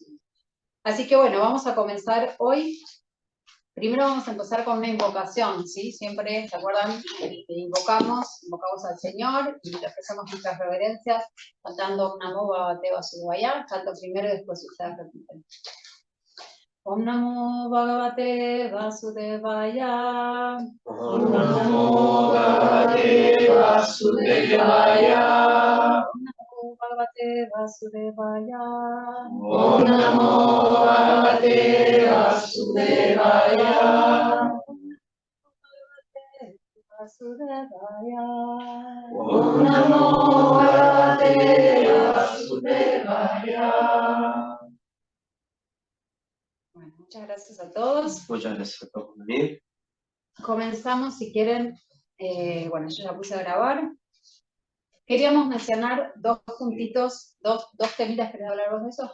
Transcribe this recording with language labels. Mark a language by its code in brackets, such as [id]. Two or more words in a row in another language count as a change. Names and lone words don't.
[es] Así que bueno, vamos a comenzar hoy. Primero vamos a empezar con una invocación, ¿sí? Siempre, ¿se acuerdan? Invocamos al Señor y le ofrecemos nuestras reverencias cantando [sa] ॐ नमो भगवते वासुदेवाय. [es] Canto primero y después ustedes repiten. [sa] ॐ नमो भगवते वासुदेवाय. ॐ नमो भगवते वासुदेवाय. ॐ नमो भगवते वासुदेवाय. ॐ नमो भगवते वासुदेवाय. Vasudevaya. ॐ नमो भगवते वासुदेवाय. [es] Bueno, muchas gracias a todos. Muchas gracias a todos por venir. Comenzamos, si quieren. Bueno, yo ya puse a grabar. Queríamos mencionar dos puntitos, dos temitas. ¿Querés hablar vos de eso?